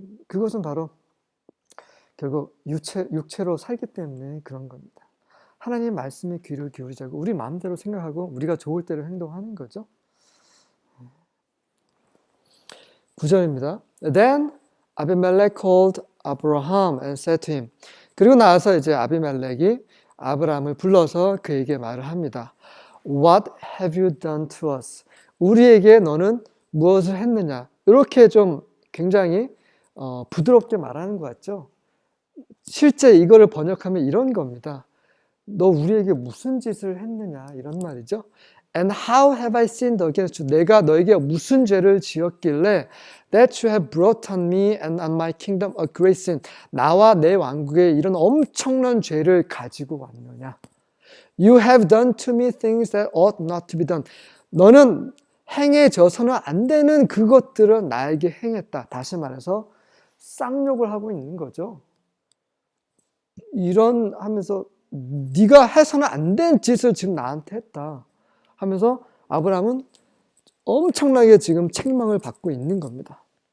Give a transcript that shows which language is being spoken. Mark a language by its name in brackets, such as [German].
[Korean] 그것은 바로 결국 육체로 살기 때문에 그런 겁니다. 하나님 말씀에 귀를 기울이자고 우리 마음대로 생각하고 우리가 좋을 대로 행동하는 거죠. 9절입니다. [English] Then Abimelech called Abraham and said to him. [Korean] 그리고 나서 이제 아비멜렉이 아브라함을 불러서 그에게 말을 합니다. [English] What have you done to us? [Korean] 우리에게 너는 무엇을 했느냐? 이렇게 좀 굉장히 부드럽게 말하는 것 같죠? 실제 이거를 번역하면 이런 겁니다. 너 우리에게 무슨 짓을 했느냐? 이런 말이죠. [English] And how have I sinned against you? [Korean] 내가 너에게 무슨 죄를 지었길래 [English] that you have brought on me and on my kingdom a great sin. [Korean] 나와 내 왕국에 이런 엄청난 죄를 가지고 왔느냐? [English] You have done to me things that ought not to be done. [Korean] 너는 행해져서는 안 되는 그것들을 나에게 행했다. 다시 말해서 쌍욕을 하고 있는 거죠. 이런 하면서 네가 해서는 안 된 짓을 지금 나한테 했다 하면서 아브라함은 엄청나게 지금 책망을 받고 있는 겁니다.